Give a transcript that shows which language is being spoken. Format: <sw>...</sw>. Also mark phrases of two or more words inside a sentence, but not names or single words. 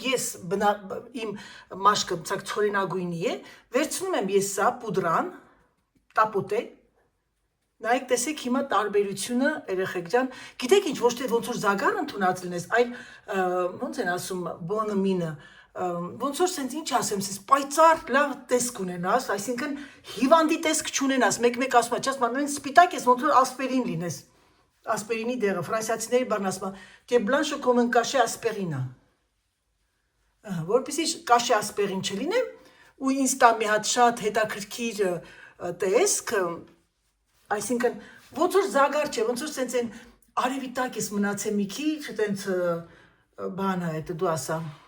<hy>ես իմ մաշկը ցակ ցորենագույնի է, վերցնում եմ ես սա պուդրան, տապոտե, նայեք տեսեք հիմա տարբերությունը երեխեք ջան, գիտեք ինչ, ոչ թե ոնց որ զագար ընդունած լինես, այլ ոնց են ասում բոնմինը, ոնց որ սենց ինչ ասեմ, սենց պայծառ լավ տեսք ունենաս, այսինքն հիվանդի տեսք չունենաս, մեկ ասում է, չասում են սպիտակ ես, ոնց որ ասպերին լինես, ասպերինի դեղը, ֆրանսիացիների բառն ասում է,</hy> <fr>«T'es blanche comme un cachet aspirine»։</fr> <hy>Որպեսզի</hy> <fr>cachet aspirine</fr> <hy>չլինեմ, ու ինձ տա մի հատ շատ հետաքրքիր տեսք, այսինքն ոնց որ զագար չէ, ոնց որ սենց են արևի տակ ես մնացել մի քիչ, տենց բանը է, դու ասա</hy>